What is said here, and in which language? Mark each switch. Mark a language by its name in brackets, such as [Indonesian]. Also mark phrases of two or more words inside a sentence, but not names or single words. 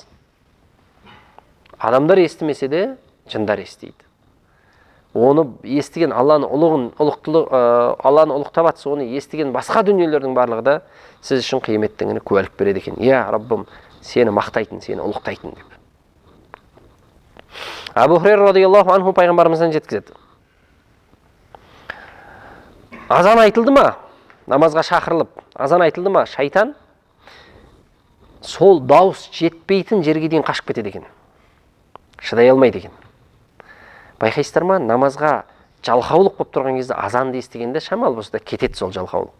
[Kazakh] Адамдар естімесе де жындар естиді. Оны естіген Алланы ұлықтап атса, оны естіген басқа дүниелердің барлығы да сіз үшін қияметтің күні куәлік береді екен. Я Раббым, сені мақтайтын, сені ұлықтайтын деп. Абу Хурайра [Arabic] رضي الله عنه [Kazakh] пайғамбарымыздан жеткізеді. Азан айтылды ма? Намазға шақырылып, азан айтылды ма? Шайтан сол дауыс жетпейтін жерге дейін қашып кетеді екен. Шыдай алмайды екен. Байқайсыздар ма, намазға жалқаулық болып тұрған кезде азанды естігенде шамалы болса да кетеді сол жалқаулық.